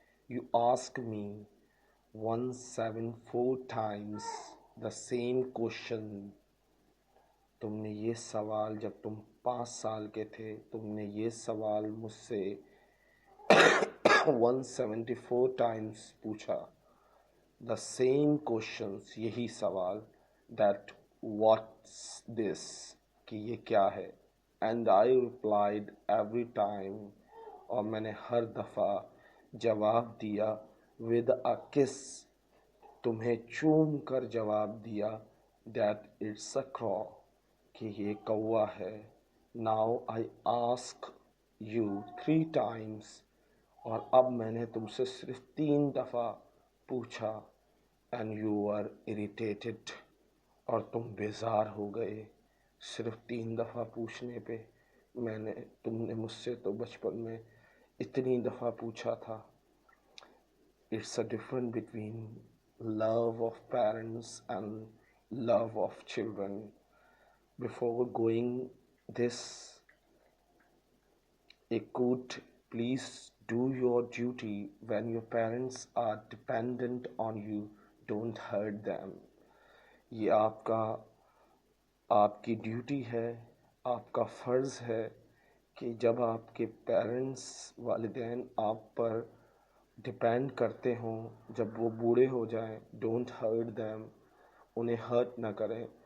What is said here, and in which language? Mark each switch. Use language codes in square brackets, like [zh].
[en] You asked me 174 times the same question. [ur] تم نے یہ سوال جب تم 5 سال کے تھے تم نے یہ سوال مجھ سے 174 times پوچھا. [en] The same questions. [ur] یہی سوال. [en] That what's this. [ur] کہ یہ کیا ہے. [en] And I replied every time. [ur] اور میں نے ہر دفعہ جواب دیا [en] with a kiss, [ur] تمہیں چوم کر جواب دیا [en] that it's a crow, [ur] کہ یہ کوا ہے. [en] now I ask you 3 times، [ur] اور اب میں نے تم سے صرف 3 دفعہ پوچھا، [en] and you are irritated, [ur] اور تم بیزار ہو گئے صرف 3 دفعہ پوچھنے پہ. تم نے مجھ سے تو بچپن میں اتنی دفعہ پوچھا تھا. [en] It's a different between love of parents and love of children. Before going this, could please do your duty when your parents are dependent on you. Don't hurt them. [ur] یہ آپ کی ڈیوٹی ہے، آپ کا فرض ہے کہ جب آپ کے پیرنٹس، والدین آپ پر ڈپینڈ کرتے ہوں، جب وہ بوڑھے ہو جائیں، [en] don't hurt them, [ur] انہیں ہرٹ نہ کریں.